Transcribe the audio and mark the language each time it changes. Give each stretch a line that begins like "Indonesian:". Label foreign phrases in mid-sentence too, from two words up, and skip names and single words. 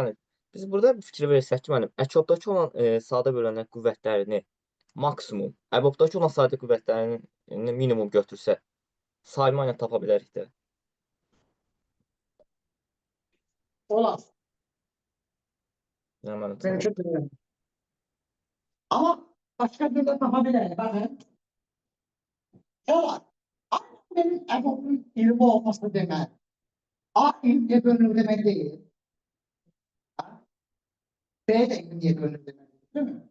Azerbaijani: Yəni biz burada bir fikir versək ki, müəllim, əkobdakı olan sadə bölənə qüvvətlərini maksimum, əbobdakı olan sadə qüvvətlərini minimum götürsək, sayma ilə tapa bilərik də. Olar. Yəni müəllim
Turkish: Benim tamam. için bilmiyorum. Ama başka bir de yapabilirim. Bakın. Olar. Ama benim EBOB'un 20 olması demek. A 20'ye bölünür demek değil. B de 20'ye bölünür demek. Değil mi?